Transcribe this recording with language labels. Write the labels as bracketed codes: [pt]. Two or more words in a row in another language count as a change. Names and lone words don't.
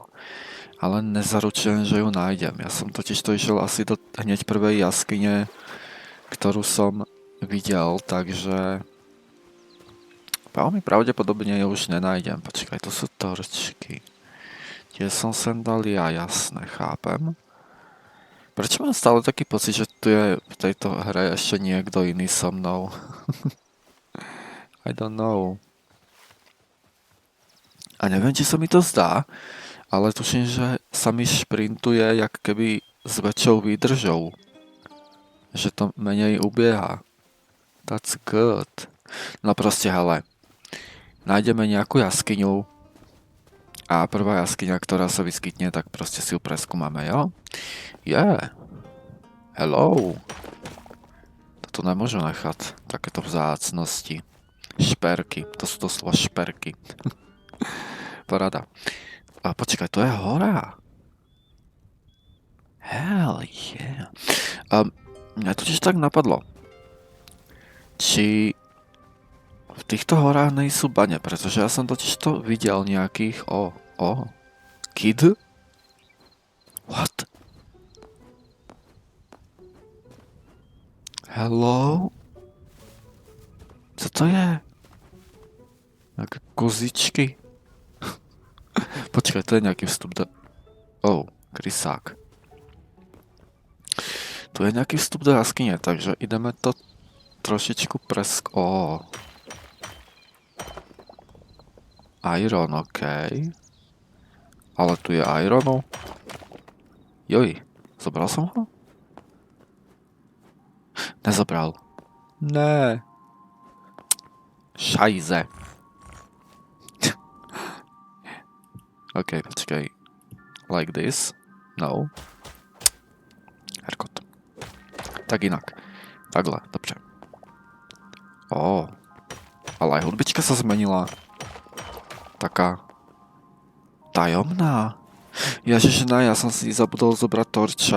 [sk] Ale nezaručujem, že ju nájdem. Ja som totiž to išiel asi do hneď prvej jaskyne, ktorú som videl, takže veľmi pravdepodobne ju už nenájdem. Počkaj, to sú torčky. Tie som sem dal ja, jasné, chápem. Prečo mám stále taký pocit, že tu je v tejto hre ešte niekto iný so mnou? [en] I don't know. [sk] A neviem, či sa mi to zdá, ale tuším, že sa mi šprintuje jak keby s väčšou výdržou. Že to menej ubieha. [en] That's good. [sk] No proste, hele. Nájdeme nejakú jaskyňu a prvá jaskyňa, ktorá sa vyskytne, tak proste si ju preskúmame, jo? [en] Yeah. Hello. [sk] Toto nemôžu nechať. Takéto vzácnosti. Šperky. To sú doslova šperky. Paráda. A počkaj, to je hora. [en] Hell yeah. [sk] Mňa totiž tak napadlo. Či v týchto horách nejsú bane, pretože ja som totiž to videl nejakých... [en] Kid? What? [sk] Hello? Co to je? Nejaké kozičky? Počkaj, to je nejaký vstup do... krysák. Tu je nejaký vstup do jaskyne, takže ideme to trošičku [en] Iron, OK. [sk] Ale tu je ironu. Joj, zobral som ho? Nezobral. Ne. Šajze. OK, počkaj. [en] Like this? No. [sk] Herkot. Tak inak. [cs] Takhle, dobře. [sk] Ale aj hudbička sa zmenila. Taká tajomná. Ježišná, ja som si zabudol zobrať torče.